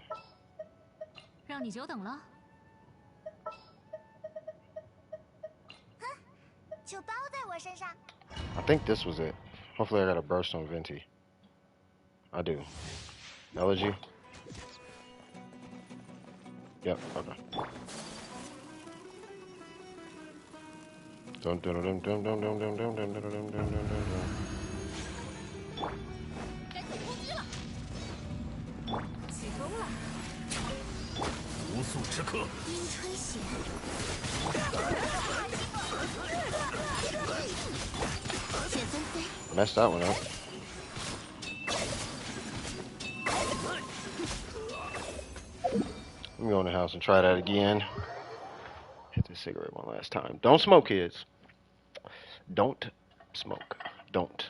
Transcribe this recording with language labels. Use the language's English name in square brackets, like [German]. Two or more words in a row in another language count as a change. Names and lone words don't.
[Chinese] 让你久等了。就包在我身上。 [English] I think this was it. Hopefully I got a burst on Venti. I do. Elegy? Yep, okay. Dun, dun, dun, dun, dun, dun, dun, dun, dun, dun, dun, dun, dun. [Chinese] 该做攻击了。起风了。无速之客，冰吹雪，雪纷飞， [English] Messed that one up. Let me go in the house and try that again. Hit this cigarette one last time. Don't smoke, kids. Don't smoke. Don't.